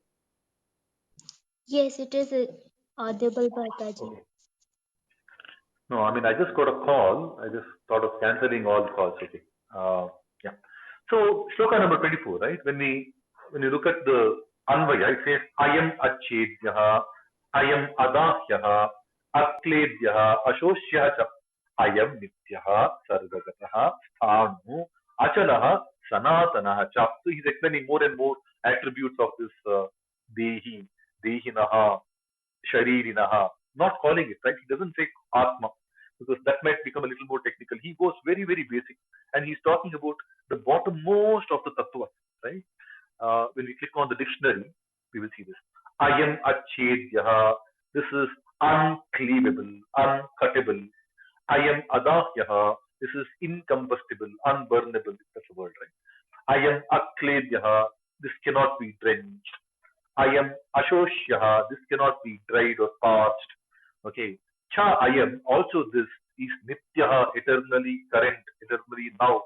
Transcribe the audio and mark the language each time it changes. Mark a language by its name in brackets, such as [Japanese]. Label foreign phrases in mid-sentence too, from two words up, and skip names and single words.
[English] Yes, it is audible, Kartaji. Okay. No, I mean, I just got a call. I just thought of cancelling all calls. Okay. Yeah. So, shloka number 24, right? When you look at the Anvaya, it says, [Sanskrit] Ayam Achedyaha, Ayam Adahyaha, Akledyaha, Ashoshyaha cha, Ayam Nityaha, Sarvagataha, Sthanu, Achalaha, Sanatanaha cha. [English] So, he's explaining more and more attributes of this [Sanskrit] Dehi, Dehinaha, Sharirinaha, [English] not calling it, right? He doesn't say Atma because that might become a little more technical. He goes very, very basic and he's talking about the bottommost of the Tattva, right? When we click on the dictionary, we will see this. [Sanskrit] Ayam Achedyaha, [English] this is uncleavable, uncuttable. [Sanskrit] Ayam Adahyaha, [English] this is incombustible, unburnable, that's the word, right? [Sanskrit] Ayam Akledyaha, [English] this cannot be drenched. [Sanskrit] Ayam Ashoshyaha, [English] this cannot be dried or parched. Okay. [Sanskrit] Cha Ayam, [English] also this is Nityaha, eternally current, eternally now.